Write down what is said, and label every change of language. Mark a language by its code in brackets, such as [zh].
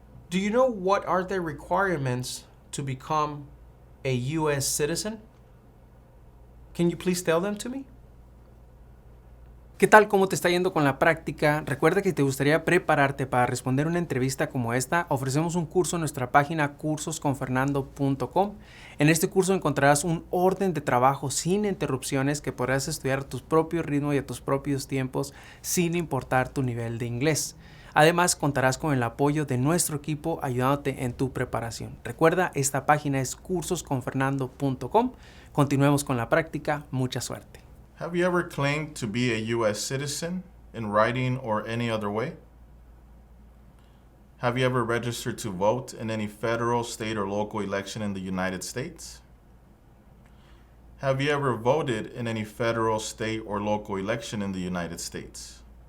[en] Do you know what are the requirements to become a U.S. citizen? Can you please tell them to me? [es] ¿Qué tal? ¿Cómo te está yendo con la práctica? Recuerda que si te gustaría prepararte para responder una entrevista como esta, ofrecemos un curso en nuestra página cursosconfernando.com. En este curso encontrarás un orden de trabajo sin interrupciones que podrás estudiar a tu propio ritmo y a tus propios tiempos sin importar tu nivel de inglés. Además, contarás con el apoyo de nuestro equipo ayudándote en tu preparación. Recuerda, esta página es cursosconfernando.com. Continuemos con la práctica. Mucha suerte. [en] Have you ever claimed to be a U.S. citizen in writing or any other way? Have you ever registered to vote in any federal, state, or local election in the United States? Have you ever voted in any federal, state, or local election in the United States?